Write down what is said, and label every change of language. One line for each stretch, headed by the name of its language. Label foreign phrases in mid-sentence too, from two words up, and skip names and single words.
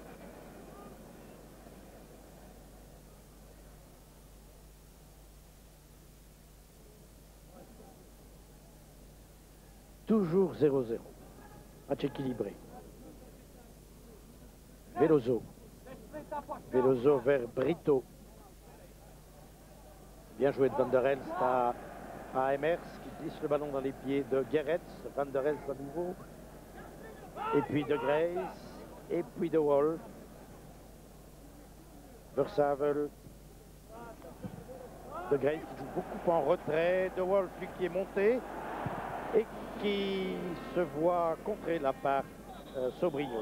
French: Toujours 0-0. Match équilibré. Veloso. Veloso vers Brito. Bien joué de Van der Elst à Emers qui glisse le ballon dans les pieds de Guéretz. Van der Elst à nouveau. Et puis de Grace. Et puis de Wolf. Versavel. De Grace qui joue beaucoup en retrait. De Wolf lui qui est monté. Et qui se voit contrer la part Sobrino.